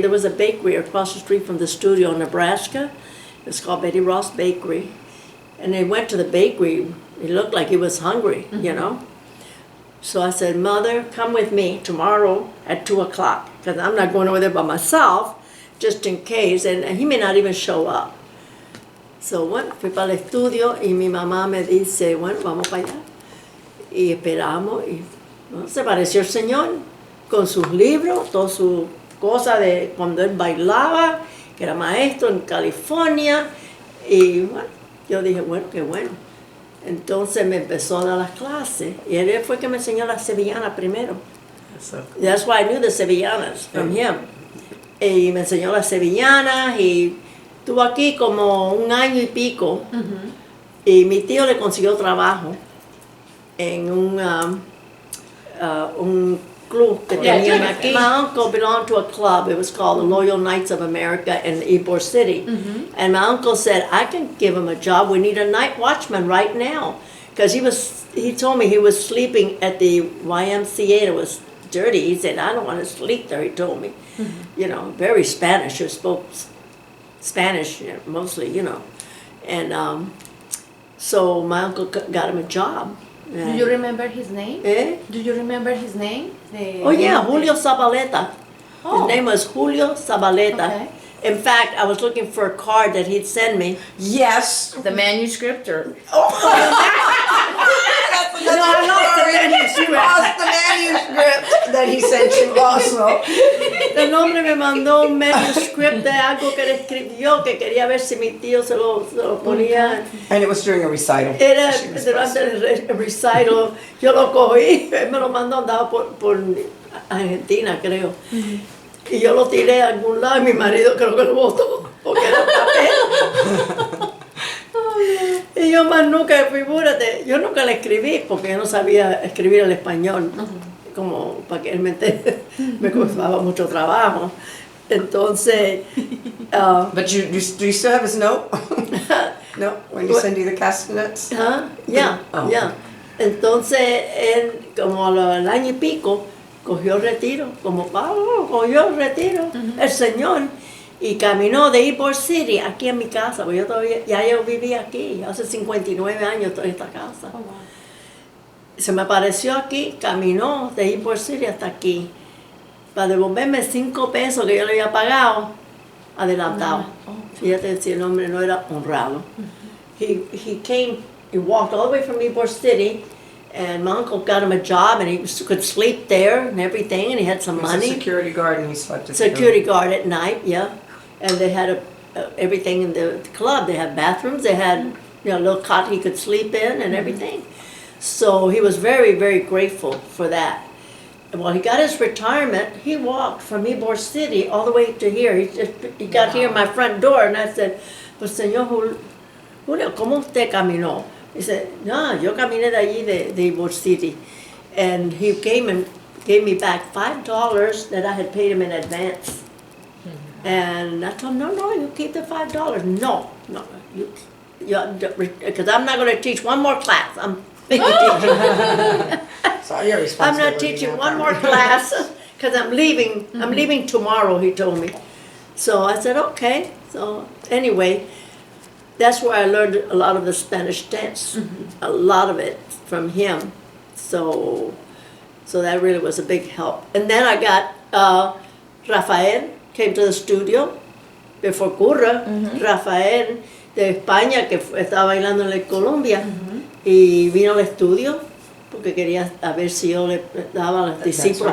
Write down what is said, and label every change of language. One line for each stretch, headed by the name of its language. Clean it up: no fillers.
English: There was a bakery across the street from the studio in Nebraska. It was called Betty Ross Bakery. And he went to the bakery. He looked like he was hungry, you know. So I said, Mother, come with me tomorrow at 2 o'clock, because I'm not going over there by myself, just in case, and he may not even show up.
Spanish: So, bueno, fui para el estudio y mi mamá me dice, bueno, vamos para allá. Y esperamos y ¿no? Se apareció el Señor con sus libros, todas sus cosas de cuando él bailaba, que era maestro en California. Y bueno, yo dije, bueno, qué bueno. Entonces me empezó a dar las clases y él fue que me enseñó las sevillanas primero.
English: That's why I knew the sevillanas from him.
Spanish: Y me enseñó las sevillanas y estuvo aquí como 1 año y pico. Y mi tío le consiguió trabajo en un club que tenían aquí.
English: My uncle belonged to a club. It was called the Loyal Knights of America in Ybor City. And my uncle said, I can give him a job. We need a night watchman right now. Because he told me he was sleeping at the YMCA. It was dirty. He said, I don't want to sleep there, he told me. You know, very Spanish. He spoke Spanish mostly, you know. And so my uncle got him a job. Do you remember his name? Do you remember his name? Oh yeah, Julio Zabaleta. Oh. His name was Julio Zabaleta. Okay. In fact, I was looking for a card that he'd send me. Yes. The manuscript or? No, I lost the manuscript. Lost the manuscript that he sent you also.
Spanish: El hombre me mandó un manuscript de algo que él escribió que quería ver si mi tío se lo ponía.
English: And it was during a recital.
Spanish: Era durante el recital. Yo lo cogí, él me lo mandó, andaba por Argentina, creo. Y yo lo tiré a algún lado y mi marido creo que lo botó, porque era papel. Y yo más nunca, figúrate, yo nunca le escribí porque yo no sabía escribir el español, como para que él me entienda, me costaba mucho trabajo. Entonces...
English: But do you still have his note? No, when you send you the castanets? Yeah. Oh. Yeah.
Spanish: Entonces, él, como al año y pico, cogió retiro, como Pablo, cogió retiro, el Señor. Y caminó de Ybor City aquí en mi casa, porque yo vivía aquí, hace 59 años estoy en esta casa.
English: Oh, wow.
Spanish: Se me apareció aquí, caminó de Ybor City hasta aquí, para devolverme 5 pesos que yo le había pagado, adelantado. Fíjate si el hombre no era honrado.
English: He walked all the way from Ybor City, and my uncle got him a job, and he could sleep there and everything, and he had some He was money. a security guard and he slept at the Security guard at night, yeah. And they had everything in the club. They had bathrooms. They had a little cot he could sleep in and everything. So he was very, very grateful for that. And while he got his retirement, he walked from Ybor City all the way to here. He got here at my front door, and I said,
Spanish: pues señor Julio, ¿cómo usted caminó?
English: He said,
Spanish: no, yo caminé de allí de Ybor City.
English: And he came and gave me back $5 that I had paid him in advance. And I told him, no, you keep the $5. No, because I'm not going to teach one more class. I'm your responsibility. I'm not teaching one more class because I'm leaving. I'm leaving tomorrow, he told me. So I said, okay. So anyway, that's where I learned a lot of the Spanish dance, a lot of it from him. So that really was a big help. And then I got Rafael came to the studio before Curra. Rafael,
Spanish: de España que estaba bailando en la Colombia y vino al estudio porque quería a ver si yo le daba a los discípulos